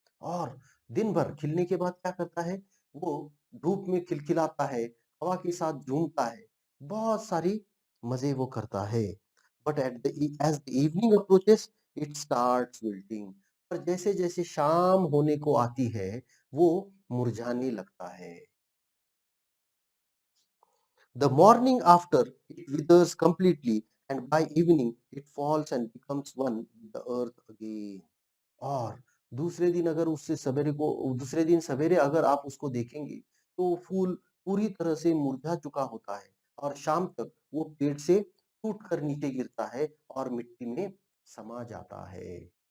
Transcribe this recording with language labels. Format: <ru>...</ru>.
<hi>और दिन भर खिलने के बाद क्या करता है? वो धूप में खिलखिलाता है, हवा के साथ झूमता है, बहुत सारी मजे वो करता है।</hi> <en>But at the age the evening approaches it starts wilting.</en> <hi>पर जैसे जैसे शाम होने को आती है, वो मुरझाने लगता है।</hi> <en>The morning after, it withers completely, and by evening, it falls and becomes one with the earth again.</en> <hi>और दूसरे दिन अगर उससे सवेरे को दूसरे दिन सवेरे अगर आप उसको देखेंगे, तो वो फूल पूरी तरह से मुरझा चुका होता है और शाम तक वो पेड़ से टूट कर नीचे गिरता है और मिट्टी में समा जाता है।</hi>